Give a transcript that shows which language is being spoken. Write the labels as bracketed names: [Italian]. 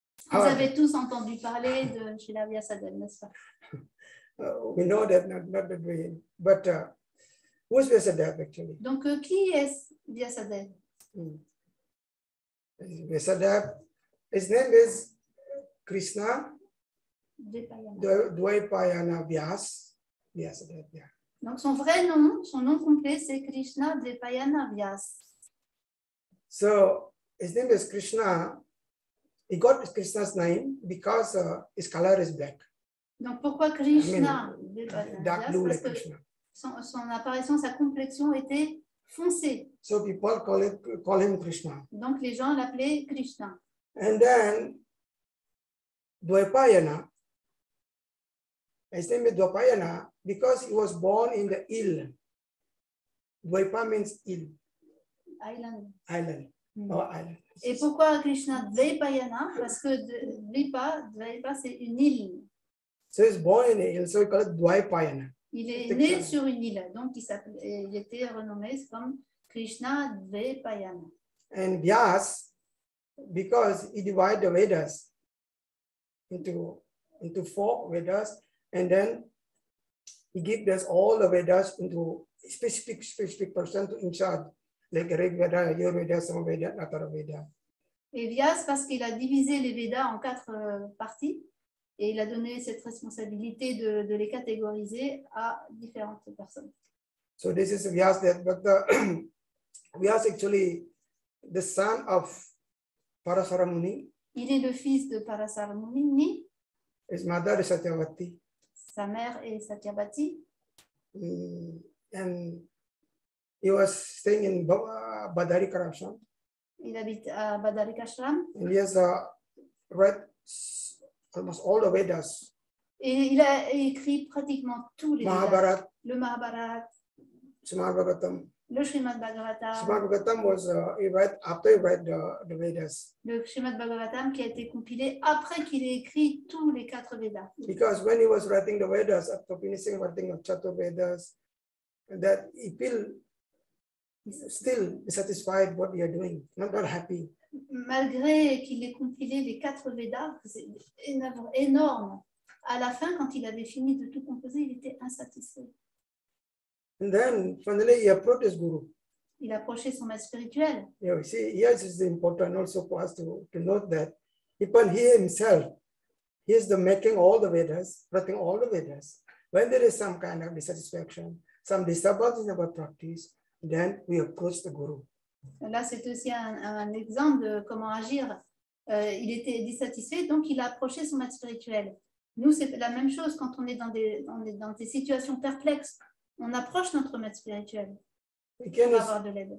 [French] Vous avez tous entendu parler de Srila Vyasadeva, n'est-ce pas? [English] We know that, not that we, but who's Vyasadeva actually? [French] Donc, qui est Vyasadeva? [English] Vyasadeva, his name is Krishna Dvaipayana Vyasadeva. [French] Donc, son vrai nom, son nom complet, c'est Krishna Dvaipayana Vyas. [English] So, his name is Krishna. He got Krishna's name because his color is black. [French] Donc, pourquoi Krishna? [English] Dark blue [French] Parce [English] like [French] que [English] Krishna. [French] son apparition, sa complexion était foncée. [English] So people call him Krishna. [French] Donc, les gens l'appelaient Krishna. [English] And then Dvaipayana, his name is Dvaipayana because he was born in the Ill. Dvaipa means Ill. Island. Island. [French] Et pourquoi Krishna Dvaipayana? Parce que Dvaipa, c'est une île. [English] So he's born in an Ill, so he called it Dvaipayana. [French] Il est né sur une île, donc il était renommé comme Krishna Dvaipayana. [English] And Vyas, because he divided the Vedas into 4 Vedas, and then he gives us all the Vedas into specific person to in charge, like Rig Veda, Yur Veda, Samaveda, Atharva Veda. [French] Et Vyas, parce qu'il a divisé les Védas en 4 parties, et il a donné cette responsabilité de les catégoriser à différentes personnes. [English] So this is Vyas, but the Vyas actually the son of Parasara Muni. [French] Il est le fils de Parasara Muni. [English] His mother is Satyavati. [French] Sa mère est Satyavati. [English] And he was staying in Badarikashram. [French] Il habite à Badarikashram. [English] And he has read almost all the Vedas. [French] Et il a écrit pratiquement tous les [English] Mahabharat, [French] le Mahabharat, [English] Srimad Bhagavatam. [French] le Srimad Bhagavatam. [English] Srimad Bhagavatam was he read after he read the Vedas. [French] Le Srimad Bhagavatam qui a été compilé après qu'il ait écrit tous les 4 Védas. [English] Because when he was writing the Vedas, after finishing writing of Chatur Vedas, that he feel still dissatisfied what we are doing, not happy. [French] Malgré qu'il ait compilé les 4 Védas, c'est énorme. À la fin, quand il avait fini de tout composer, il était insatisfait. [English] And then finally he approached his guru. [French] Il approchait son maître spirituel. [English] You see, yes, it's important also for us to note that even he himself, he is the making all the Vedas, writing all the Vedas. When there is some kind of dissatisfaction, some disturbance in our practice, then we approach the guru. [French] Là, c'est aussi un exemple de comment agir. Il était dissatisfait, donc il a approché son maître spirituel. Nous, c'est la même chose quand on est dans des situations perplexes. On approche notre maître spirituel pour avoir de l'aide.